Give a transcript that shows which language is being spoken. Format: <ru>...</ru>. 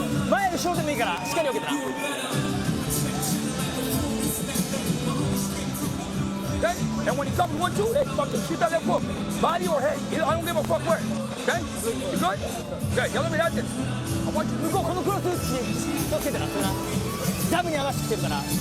<ja>前後ろでもいいからしっかり受けたな。</ja> <en>Okay? And when he comes 1-2, hey, fucking shoot that left hook. Body or head. I don't give a fuck where. Okay? You good? Okay, now let me have this. I want you to go.</en> <ja>このクロス打ち気をつけてな。ダブに合わせてきてるから。</ja>